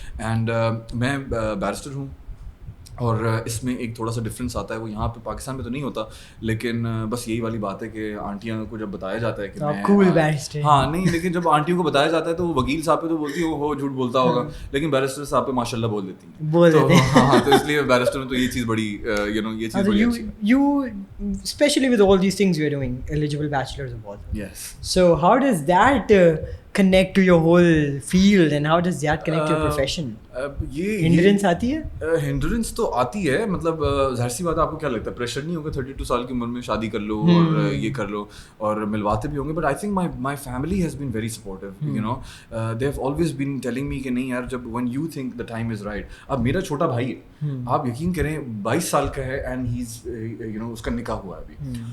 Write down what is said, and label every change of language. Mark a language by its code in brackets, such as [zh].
[ur] And میں barrister ہوں, اور اس میں ایک تھوڑا سا ڈفرینس آتا ہے, وہ یہاں پہ پاکستان میں تو نہیں ہوتا, لیکن بس یہی والی بات ہے کہ آنٹیاں کو جب بتایا جاتا ہے کہ ہاں نہیں, لیکن جب آنٹیوں کو بتایا جاتا ہے تو وہ وکیل صاحب پہ تو بولتی ہے وہ جھوٹ بولتا ہوگا, لیکن بیرسٹر صاحب پہ ماشاء اللہ بول دیتی ہیں. ہاں, تو اس لیے بیرسٹر میں تو یہ چیز بڑی یہ چیز بڑی اچھی ہے. [en] You especially with all these things you're doing, eligible bachelors of all. Yes. So how does that connect to your whole field, and how does that connect to your profession? [ur] یہ ہنڈرنس آتی ہے. Hindrance تو آتی ہے, مطلب ظاہر سی بات ہے, آپ کو کیا لگتا ہے پریشر نہیں ہوگا 32 سال کی عمر میں شادی کر لو اور یہ کر لو, اور ملواتے بھی ہوں گے, [en] But I think my family has been very supportive. They have always been telling me [ur] کہ نہیں یار, [en] جب when you think the time is right. [ur] اب میرا چھوٹا بھائی ہے, آپ یقین کریں 22 سال کا ہے, [en] and he is [ur] اس کا نکاح ہوا ہے ابھی.